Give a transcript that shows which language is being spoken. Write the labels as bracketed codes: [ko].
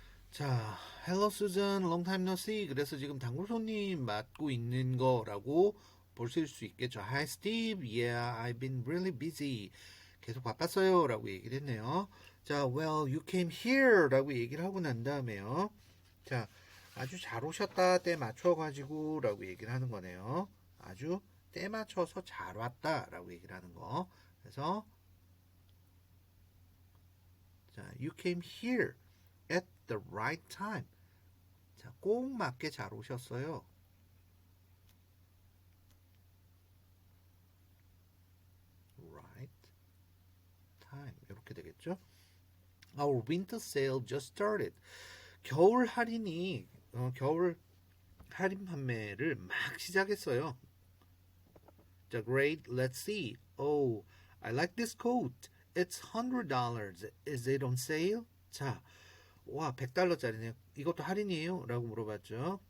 [ko] 자, [en] Hello Susan, long time no see. [ko] 그래서 지금 단골 손님 맡고 있는 거라고 보실 수 있겠죠. [en] Hi Steve, yeah, I've been really busy. [ko] 계속 바빴어요 라고 얘기를 했네요. 자, [en] well, you came here [ko] 라고 얘기를 하고 난 다음에요. 자, 아주 잘 오셨다, 때 맞춰가지고 라고 얘기를 하는 거네요. 아주 때 맞춰서 잘 왔다 라고 얘기를 하는 거. [en] 그래서 자, you came here at the right time. [ko] 자, 꼭 맞게 잘 오셨어요. right time 이렇게 되겠죠. [en] Our winter sale just started. [ko] 겨울 할인이 겨울 할인 판매를 막 시작했어요. [en] 자, great. Let's see. Oh, I like this coat. It's $100. Is it on sale? [ko] 자, 와, $100짜리네요. 이것도 할인이에요? 라고 물어봤죠.